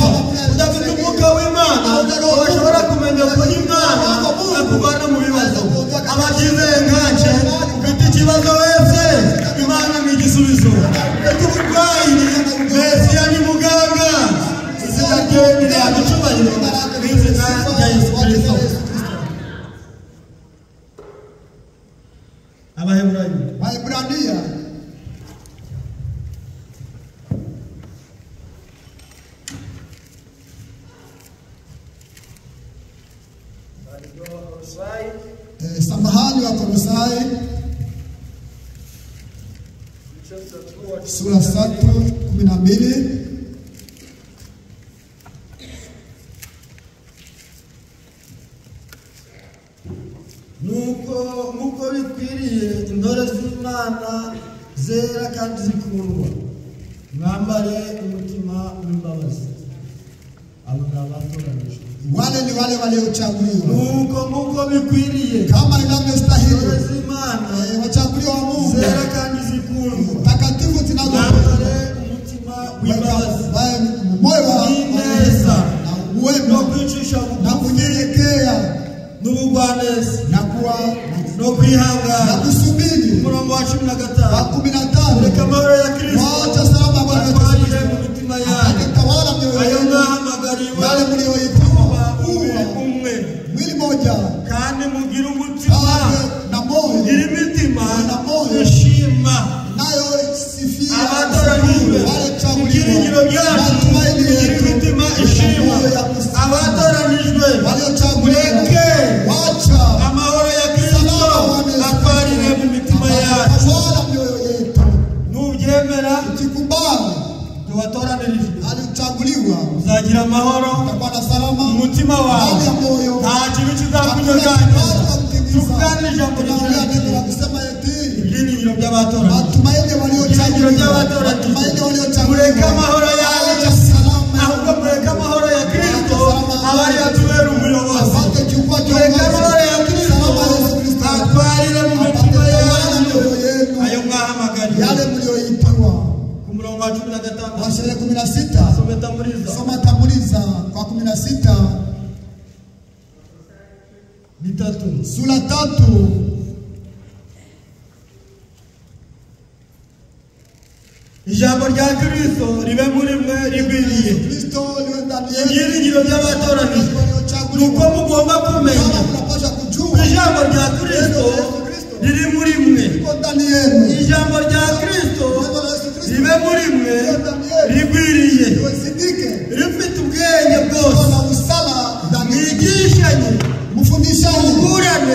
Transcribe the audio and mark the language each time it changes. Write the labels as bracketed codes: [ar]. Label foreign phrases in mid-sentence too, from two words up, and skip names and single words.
[rw] Udafite umwuka w'Imana ntashobora kumenya ko Imana akuvana mu bibazo. Abagize nkanje ufite ikibazo wese, Imana ni igisubizo. Ufite uburwayi, Mesiya ni muganga. Izina rye rihabwa icyubahiro mu izina rya Yesu Kristo. [sw] Waebrania samahani wa Kolosai sura 3:12. [rw] Nuko bikwiriye intore z'Imana zera kandi zikundwa, mwambare umutima w'imbabazi. Abo ni abatoranijwe, [sw] wale ni wale waliochaguliwa. [rw] Nuko bikwiriye [sw] kama inavyostahili [rw] intore z'Imana [sw] wachaguliwa wa Mungu [rw] zera kandi zikundwa, [sw] takatifu zinazopendeza, [rw] mwambare umutima w'imbabazi, [sw] moyo wa [rw] ineza [sw] na uwema [rw] no kwicisha [sw] na kunyenyekea [rw] n'ubugwaneza [sw] na kuwa [rw] no kwihangana. [sw] na kusubiri. [rw] Umurongo wa 15, 15 reka amahoro ya Kristo [sw] wacha salama Bwana [rw] atwarire mu mitima yanyu, [sw] atawala mioyo [rw] ayo [sw] yenu, [rw] mwahamagariwe [sw] yale mlioitwa [rw] umwe, [sw] mwili moja [rw] kandi mugire umutima [sw] na moyo [rw] gira imitima [sw] na moyo [rw] ishima. [sw] nayo sifia [rw] Abatoranijwe ibyiringiro byacu kugira imitima ishima. Abatoranijwe mureke amahoro ya Kristo atwarire mu mitima yacu. Nubyemera [sw] alijikubali, [rw] watoranirije, [sw] alichaguliwa, [rw] uzagira amahoro, [sw] utakuwa na salama [rw] umutima wawe, [sw] ndani ya moyo, [rw] nta kintu kizakunyeganyeza. Tuvugane ijambo [sw] la kusema eti [rw] ibyiringiro by'abatoranije, [sw] matumaini waliochaguliwa, [rw] mureke amahoro yawe, ahubwo mureke amahoro ya Kristo abari atubera umuyobozi. Mureke amahoro ya Kristo atwarire mu mitima yanyu ayo mwahamagariye, [sw] yale mlioitiwa. [rw] ku murongo wa 15 [sw] Washere 16 soma Tamuliza kwa 16 [rw] bitatu, [sw] sura 3 [rw] ijambo rya Kristo ribe muri mwe rigwiriye. [sw] Kristo liwe ndani [rw] Ibyiringiro by'abatoranije nuko mugomba kumenya ijambo rya Kristo riri muri mwe. Ijambo rya Kristo ribe muri mwe rigwiriye, rifite ubwenge bwose, mwigishanye, mufundishane,